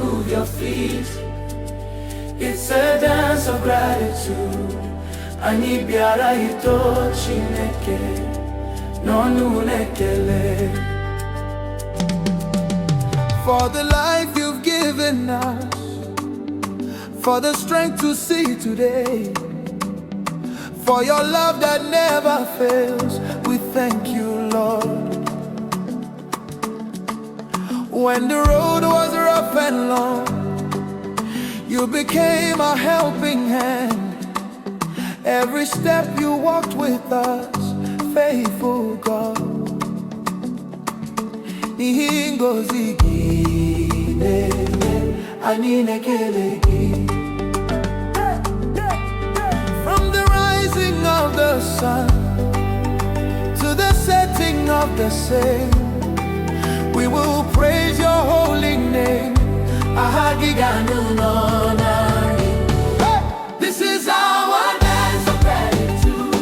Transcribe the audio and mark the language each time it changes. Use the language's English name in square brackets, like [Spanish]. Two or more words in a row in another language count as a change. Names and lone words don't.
[English] your feet. It's a dance of gratitude. [Igbo] Anyị bịara ito Chineke n'ọnụ ekele. [English] For the life you've given us, for the strength to see today, for your love that never fails, we thank you, Lord. When the road was rough and long, you became a helping hand. Every step you walked with us, faithful God. [Igbo] N'ihi ngọzi gị na-eme, anyị na-ekele gị. [English] From the rising of the sun to the setting of the same, we will praise your holy name. This is our dance of gratitude.